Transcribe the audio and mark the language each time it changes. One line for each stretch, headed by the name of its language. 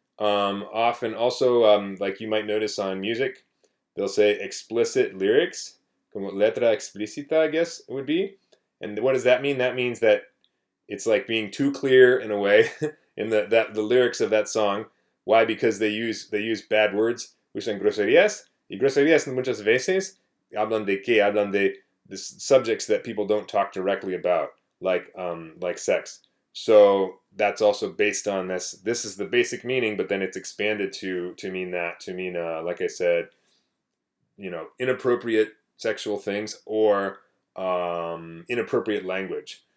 English: Often also, like you might notice on music, they'll say explicit lyrics,
Spanish: como letra explícita,
English: I guess it would be. And what does that mean? That means that it's like being too clear in a way in the lyrics of that song. Why? Because they use bad words,
Spanish: usan groserías, y groserías muchas veces hablan de qué? Hablan de
English: the subjects that people don't talk directly about, like sex. So that's also based on this. This is the basic meaning, but then it's expanded to mean that, like I said, inappropriate sexual things or inappropriate language.